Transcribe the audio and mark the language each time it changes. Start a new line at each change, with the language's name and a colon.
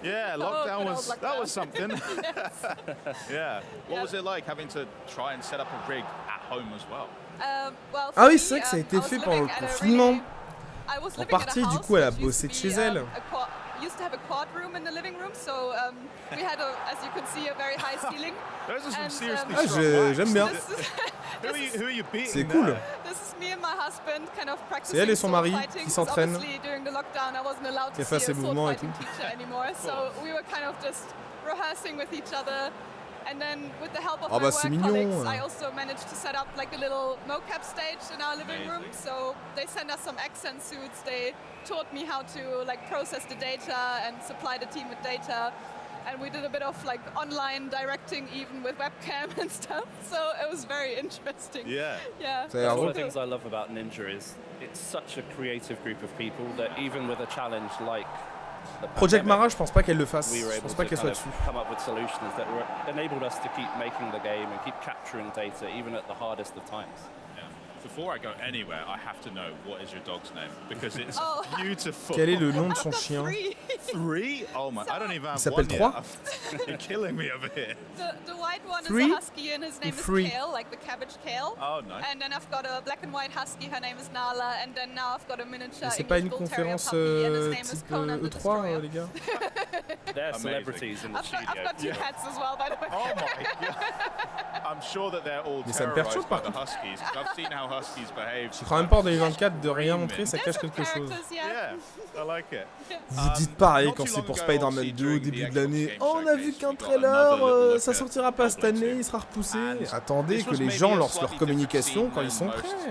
English: Yeah, lockdown was something. Yeah. What was it like having to try and set up a rig at home as well?
French: Ah oui, c'est vrai que ça a été fait pendant le confinement. En partie, du coup, elle a bossé de chez elle.
English: Used to have a quad room in the living room, so we had, as you can see, a very high ceiling. Those are some seriously strong
French: j'aime bien.
English: Who are you beating?
French: C'est cool.
English: This is me and my husband kind of practicing.
French: C'est elle et son mari qui s'entraînent.
English: During the lockdown, I wasn't allowed to see a sword fighting teacher anymore, so we were kind of just rehearsing with each other. And then with the help of my work colleagues, I also managed to set up like a little mocap stage in our living room. So they sent us some accent suits. They taught me how to like process the data and supply the team with data. And we did a bit of like online directing even with webcam and stuff. So it was very interesting. Yeah. Yeah. One of the things I love about Ninja is it's such a creative group of people that even with a challenge like
French: Project Mara, je pense pas qu'elle le fasse. Je pense pas qu'elle soit dessus.
English: Come up with solutions that enabled us to keep making the game and keep capturing data even at the hardest of times. Before I go anywhere, I have to know what is your dog's name because it's beautiful.
French: Quel est le nom de son chien?
English: Three? Oh my! I don't even have
French: Il s'appelle 3.
English: You're killing me over here. The white one is a husky and his name is Kale, like the cabbage kale. Oh nice. And then I've got a black and white husky. Her name is Nala. And then now I've got a miniature
French: C'est pas une
English: English Bull Terrier
French: conférence
English: puppy and his name is
French: type
English: Conan the
French: E3, les gars?
English: They're celebrities in the studio. I've got 2 cats as well, by the way. Oh my god! I'm sure that they're all terrorized by the huskies. I've seen how huskies behave.
French: Je crois même pas en 2024 de rien montrer, ça cache quelque chose.
English: Yeah, I like it.
French: Vous dites pareil quand c'est pour Spider-Man 2 au début de l'année. Oh, on a vu qu'un trailer, ça sortira pas cette année, il sera repoussé. Attendez que les gens lancent leur communication quand ils sont prêts.